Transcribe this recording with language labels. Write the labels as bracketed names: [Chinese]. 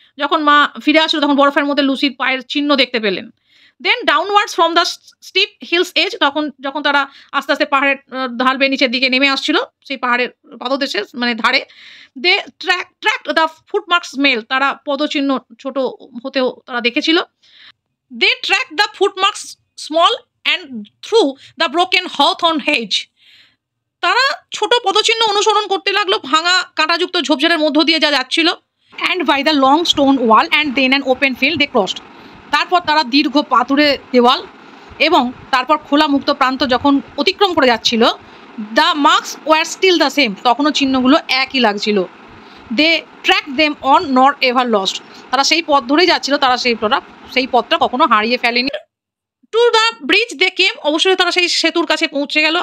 [Bangla] যখন মা ফিরে আসলো তখন বরফের মধ্যে লুসির পায়ের চিহ্ন দেখতে পেলেন। [English] Then downwards from the steep hill's edge. [Bangla] যখন তারা আস্তে আস্তে পাহাড়ের ঢাল বেয়ে নিচের দিকে নেমে আসছিল, সেই পাহাড়ের পাদদেশে মানে ধারে, [English] They track the footmark small. [Bangla] তারা পদচিহ্ন ছোট হতেও তারা দেখেছিল। [English] They track the footmarks small and through the broken hawthorn hedge. [Bangla] তারা ছোট পদচিহ্ন অনুসরণ করতে লাগলো ভাঙা কাঁটাযুক্ত ঝোপঝাড়ের মধ্য দিয়ে যা যাচ্ছিল। [English] and by the long stone wall and then an open field they crossed. [Bangla] তারপর তারা দীর্ঘ পাথুরে দেওয়াল এবং তারপর খোলা মুক্ত প্রান্ত যখন অতিক্রম করে যাচ্ছিল, [English] the marks were still the same, [Bangla] তখনও চিহ্নগুলো একই লাগছিল। [English] they track them on not ever lost, [Bangla] তারা সেই পথ ধরেই যাচ্ছিল, তারা সেই পথটা কখনো হারিয়ে ফেলেনি। [English] to the bridge they came, [Bangla] অবশ্যই তারা সেই সেতুর কাছে পৌঁছে গেল।